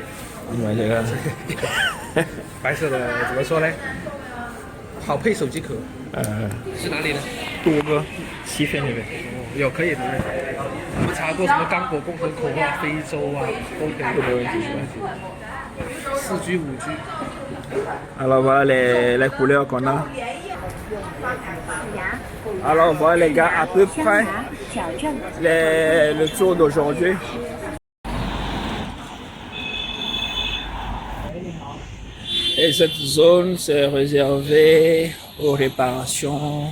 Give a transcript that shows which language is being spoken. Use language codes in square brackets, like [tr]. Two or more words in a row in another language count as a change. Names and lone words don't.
[zh] 你买这个？白色的怎么说呢？好配手机壳。是哪里的？多哥，西非那边。有可以的。我们查过什么刚果共和国啊、非洲啊，都可以。没问题，没问题。 4G、5G。 [fr] Alors voilà les couleurs qu'on a. Alors voilà les gars, à peu près le tour d'aujourd'hui. Et cette zone c'est réservée aux réparations.